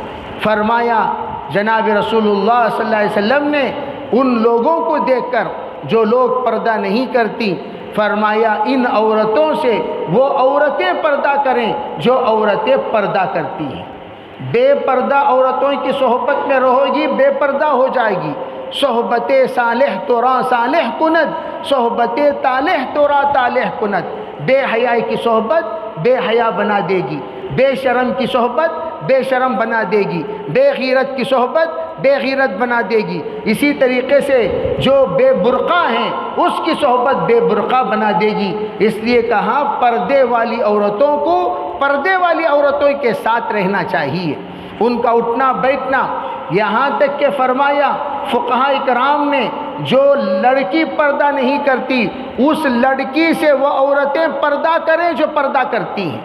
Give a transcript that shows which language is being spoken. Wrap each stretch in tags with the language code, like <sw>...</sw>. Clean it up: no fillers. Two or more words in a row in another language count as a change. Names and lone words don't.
<ur>فرمایا جناب رسول اللہ</ur> <ar>صلی اللہ علیہ وسلم</ar> <ur>نے ان لوگوں کو دیکھ کر جو لوگ پردہ نہیں کرتی، فرمایا ان عورتوں سے وہ عورتیں پردہ کریں جو عورتیں پردہ کرتی ہیں۔ بے پردہ عورتوں کی صحبت میں رہو گی بے پردہ ہو جائے گی۔</ur> <fa>صحبت صالح تو را صالح کند، صحبت طالح تو را طالح کند۔</fa> <ur>بے حیائی کی صحبت بے حیا بنا دے گی، بے شرم کی صحبت بے شرم بنا دے گی، بے غیرت کی صحبت بے غیرت بنا دے گی۔ اسی طریقے سے جو بے برقع ہیں اس کی صحبت بے برقع بنا دے گی۔ اس لیے کہا پردے والی عورتوں کو پردے والی عورتوں کے ساتھ رہنا چاہیے، ان کا اٹھنا بیٹھنا، یہاں تک کہ فرمایا فقہاء کرام نے جو لڑکی پردہ نہیں کرتی اس لڑکی سے وہ عورتیں پردہ کریں جو پردہ کرتی ہیں۔</ur>